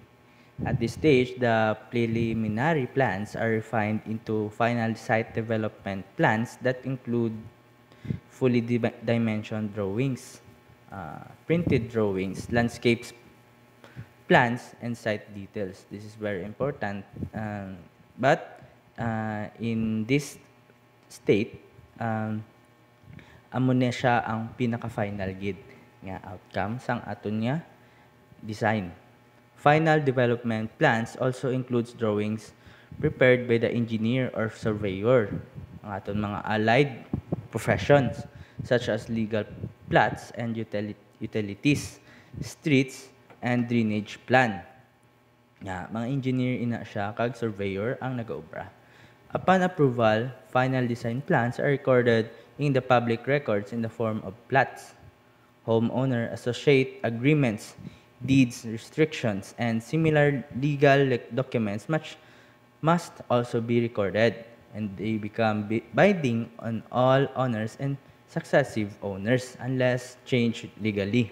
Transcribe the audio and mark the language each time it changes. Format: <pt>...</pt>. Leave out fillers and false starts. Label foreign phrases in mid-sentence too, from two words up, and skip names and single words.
<en>At this stage, the preliminary plans are refined into final site development plans that include fully dimensioned drawings, printed drawings, landscapes plans, and site details. This is very important. But in this state,</en> <hil>amo na siya ang pinaka-final gid nga outcome sang aton nga design.</hil> <en>Final development plans also includes drawings prepared by the engineer or surveyor,</en> <hil>ang aton mga</hil> <en>allied professions such as legal plots and utilities, streets, and drainage plan.</en> <hil>Mga engineer ina siya kag surveyor ang nagaobra.</hil> <en>Upon approval, final design plans are recorded in the public records in the form of plots. Homeowner associate agreements, deeds, restrictions, and similar legal documents must also be recorded, and they become binding on all owners and successive owners unless changed legally.</en>